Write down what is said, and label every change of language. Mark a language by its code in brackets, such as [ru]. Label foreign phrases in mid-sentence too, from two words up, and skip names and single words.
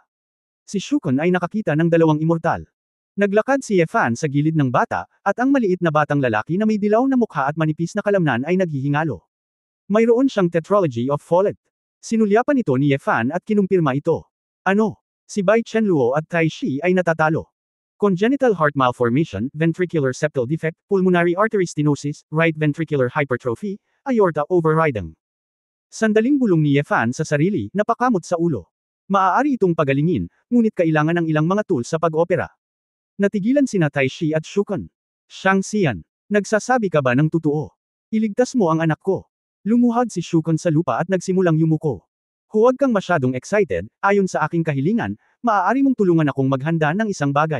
[tl] Si Shukun ay nakakita ng dalawang immortal. Naglakad si Yefan sa gilid ng bata, at ang maliit na batang lalaki na may dilaw na mukha at manipis na kalamnan ay naghihingalo. Mayroon siyang [en] Tetralogy of Follet. [tl] Sinulyapan ito ni Yefan at kinumpirma ito. Ano? Si Bai Chenluo at Tai Shi ay natatalo. [en] Congenital heart malformation, ventricular septal defect, pulmonary artery stenosis, right ventricular hypertrophy, aorta overriding. [tl] Sandaling bulong ni Yefan sa sarili, napakamot sa ulo. Maaari itong pagalingin, ngunit kailangan ng ilang mga tools sa pag-opera. Natigilan sina Tai Shi at Shukun. Shang Xian, nagsasabi ka ba ng totoo? Iligtas mo ang anak ko. Lumuhad si Shukun sa lupa at nagsimulang yumuko. Huwag kang masyadong excited, ayon sa aking kahilingan, maaari mong tulungan akong maghanda ng isang bagay.